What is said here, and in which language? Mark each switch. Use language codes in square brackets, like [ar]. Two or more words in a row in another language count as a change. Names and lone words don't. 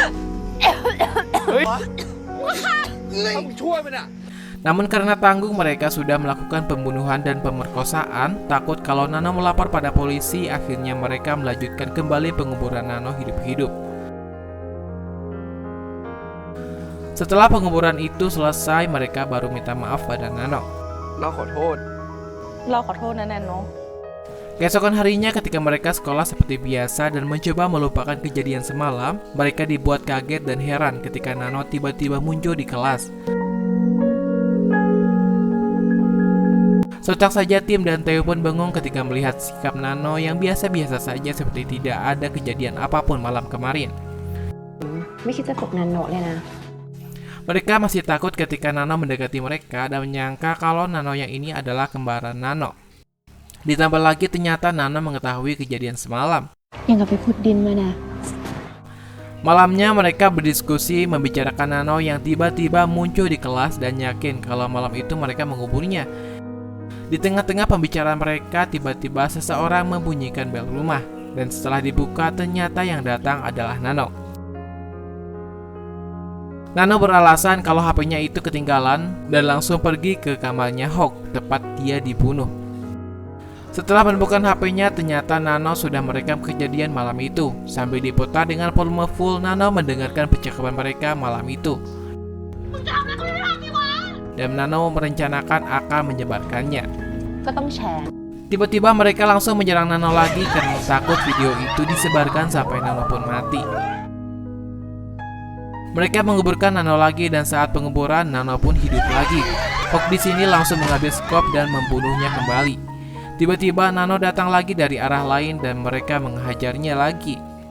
[id] Namun karena tanggung mereka sudah melakukan pembunuhan dan pemerkosaan, takut kalau Nano melapor pada polisi, akhirnya mereka melanjutkan kembali penguburan Nano hidup-hidup. Setelah penguburan itu selesai, mereka baru minta maaf pada Nano. [th] เราขอโทษนะแนนโน [id] Keesokan harinya ketika mereka sekolah seperti biasa dan mencoba melupakan kejadian semalam, mereka dibuat kaget dan heran ketika Nano tiba-tiba muncul di kelas. Sontak saja tim dan Theo pun bengong ketika melihat sikap Nano yang biasa-biasa saja seperti tidak ada kejadian apapun malam kemarin. [th] ไม่คิดจะตกนันโนะเลยนะ [id] Mereka masih takut ketika Nano mendekati mereka dan menyangka kalau Nano yang ini adalah kembaran Nano. Ditambah lagi ternyata Nano mengetahui kejadian semalam. [th] ยังกับไปขุดดินมานะ [id] Malamnya mereka berdiskusi membicarakan Nano yang tiba-tiba muncul di kelas dan yakin kalau malam itu mereka menguburnya. Di tengah-tengah pembicaraan mereka, tiba-tiba seseorang membunyikan bel rumah. Dan setelah dibuka, ternyata yang datang adalah Nano. Nano beralasan kalau HP-nya itu ketinggalan dan langsung pergi ke kamarnya Hawk, tepat dia dibunuh. Setelah menemukan HP-nya, ternyata Nano sudah merekam kejadian malam itu. Sambil diputar dengan volume full, Nano mendengarkan percakapan mereka malam itu. Dan Nano merencanakan akan menyebarkannya. [th] ก็ต้องแชร์ [id] Tiba-tiba mereka langsung menyerang Nano lagi karena takut video itu disebarkan sampai Nano pun mati. Mereka menguburkan Nano lagi dan saat penguburan Nano pun hidup lagi. Hawk di sini langsung mengambil skop dan membunuhnya kembali. Tiba-tiba Nano datang lagi dari arah lain dan mereka menghajarnya lagi.